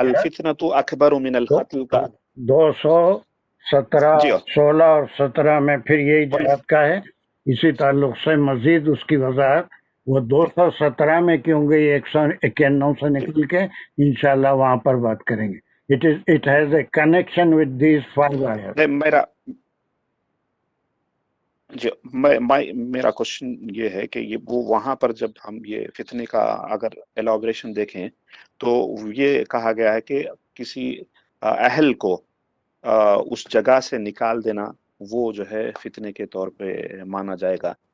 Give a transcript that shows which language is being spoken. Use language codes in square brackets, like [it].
[ar] الفتنۃ اکبر من القتل [ur] کا. 217 جی 16 اور 17 میں پھر یہی جہاد کا ہے. اسی تعلق سے مزید اس کی وضاحت وہ 217 میں کیوں گئی 191 سے نکل کے انشاءاللہ وہاں پر بات کریں گے. [en] It has a connection with these 5 ayahs. [ur] میرا جی میرا کوشچن یہ ہے کہ یہ وہ وہاں پر جب ہم یہ فتنے کا اگر ایلابریشن دیکھیں تو یہ کہا گیا ہے کہ کسی اہل کو اس جگہ سے نکال دینا وہ جو ہے فتنے کے طور پہ مانا جائے گا.